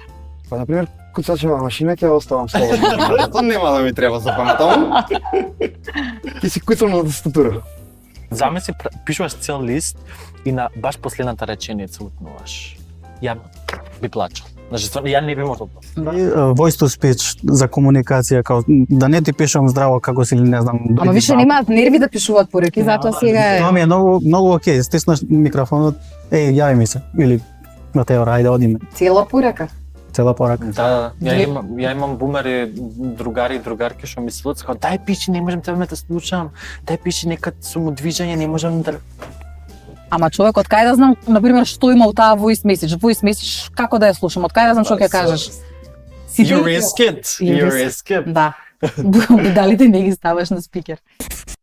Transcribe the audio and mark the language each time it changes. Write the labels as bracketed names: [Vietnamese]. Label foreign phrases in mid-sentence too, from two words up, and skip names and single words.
[Macedonian] Па, например, куцачева машина ќе оставам слободно. Тоа нема да ми треба за паметам. Ќе си куцам на тастатура. Замисли, пишуваш цел лист и на баш последната реченица утнуваш. Ја би плачал. Значи, ја не би можел. [English] Voice to speech [Macedonian] за комуникација, као да не ти пишам здраво како си или не знам. Ама више немаат нерви да пишуваат пореки, затоа сега е... Тоа ми е многу окей, стиснаш микрофонот, јави ми се или Матео, ајде одиме. Цела порека. цела порака. Да, Две- ја имам бумери, другари и другарки што ми се луцка, дај пиши, не можам тебе да слушам, дај пиши, нека сум у движење, не можам да... Ама човек, од кај да знам, например, што има у таа [English] voice message? Voice message, [Macedonian] како да ја слушам? Од кај да знам што ќе кажеш? [English] You risk it, you risk it. [Macedonian] Да. Дали не ги ставаш на спикер.